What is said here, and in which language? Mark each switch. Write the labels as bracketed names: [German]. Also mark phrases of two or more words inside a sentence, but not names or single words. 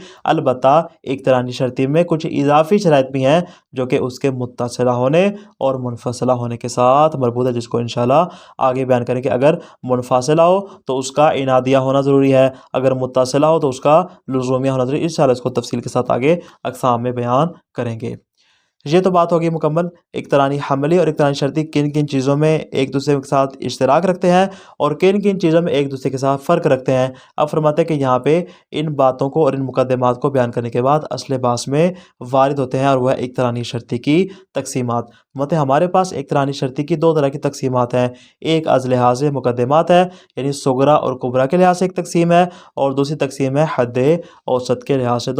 [Urdu] البتہ اقترانی شرطی میں کچھ اضافی شرائط بھی ہیں جو کہ اس کے متصلہ ہونے اور منفصلہ ہونے کے ساتھ مربوط ہے، جس کو انشاءاللہ آگے بیان کریں کہ اگر منفصلہ ہو تو اس کا انادیہ ہونا ضروری ہے، اگر متصلہ ہو تو اس کا لزومیہ ہونا ضروری ہے۔ انشاءاللہ اس کو تفصیل کے ساتھ آگے اقسام میں بیان کریں گے۔ یہ تو بات ہوگی مکمل اقترانی حملی اور اقترانی شرطی کن کن چیزوں میں ایک دوسرے کے ساتھ اشتراک رکھتے ہیں اور کن کن چیزوں میں ایک دوسرے کے ساتھ فرق رکھتے ہیں۔ اب فرماتے ہیں کہ یہاں پہ ان باتوں کو اور ان مقدمات کو بیان کرنے کے بعد اصل بحث میں وارد ہوتے ہیں، اور وہ ہے اقترانی شرطی کی تقسیمات۔ مطلب ہمارے پاس اقترانی شرطی کی 2 طرح کی تقسیمات ہیں، ایک از لحاظ مقدمات ہے، یعنی صغریٰ اور کبریٰ کے لحاظ سے ایک تقسیم ہے، اور دوسری تقسیم ہے حد اوسط کے لحاظ سے۔